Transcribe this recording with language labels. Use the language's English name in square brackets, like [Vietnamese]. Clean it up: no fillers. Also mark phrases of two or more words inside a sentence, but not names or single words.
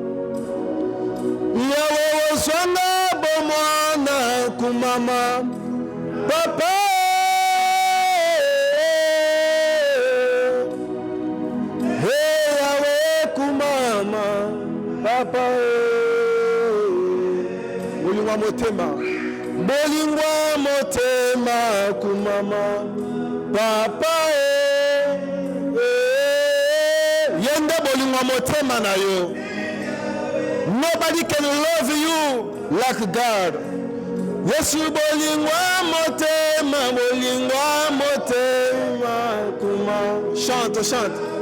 [Lingala] Yahweh oswanga bomwana kumama, papa, hey Yahweh kumama, papa, Bolingwa motema, bolingwa motema kumama, papa, yende bolingwa motema na yo. [English] Nobody can love you like God. [Lingala] Yesu bolingwa motema kuma. [French] Chante, chante.